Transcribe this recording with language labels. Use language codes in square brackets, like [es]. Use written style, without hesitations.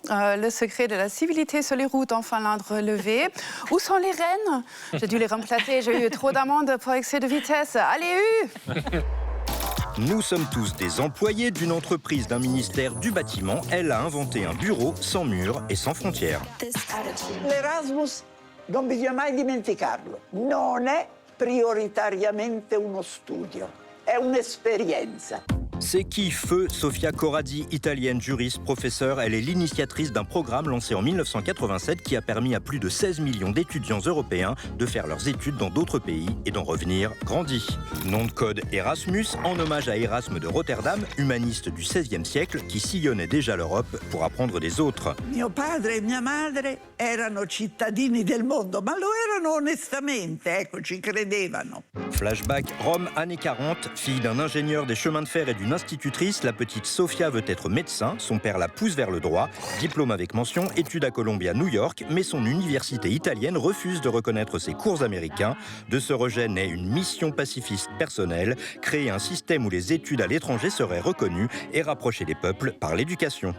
[fr] Le secret de la civilité sur les routes en Finlande relevé. Où sont les rennes? J'ai dû les remplacer, j'ai eu trop d'amendes pour excès de vitesse. Allez, Nous sommes tous des employés d'une entreprise d'un ministère du bâtiment. Elle a inventé un bureau sans murs et sans frontières. L'Erasmus, [it] non bisogna mai dimenticarlo, non è prioritariamente uno studio, è un'esperienza. [fr] C'est qui Feu Sofia Corradi, italienne, juriste, professeure. Elle est l'initiatrice d'un programme lancé en 1987 qui a permis à plus de 16 millions d'étudiants européens de faire leurs études dans d'autres pays et d'en revenir grandis. Nom de code Erasmus, en hommage à Erasme de Rotterdam, humaniste du XVIe siècle qui sillonnait déjà l'Europe pour apprendre des autres. [it] Mio padre e mia madre erano cittadini del mondo, ma lo erano onestamente, ecco, ci credevano. [fr] Flashback, Rome, années 40, fille d'un ingénieur des chemins de fer et d'une institutrice, la petite Sofia veut être médecin. Son père la pousse vers le droit. Diplôme avec mention, études à Columbia, New York, mais son université italienne refuse de reconnaître ses cours américains. De ce rejet naît une mission pacifiste personnelle, créer un système où les études à l'étranger seraient reconnues et rapprocher les peuples par l'éducation.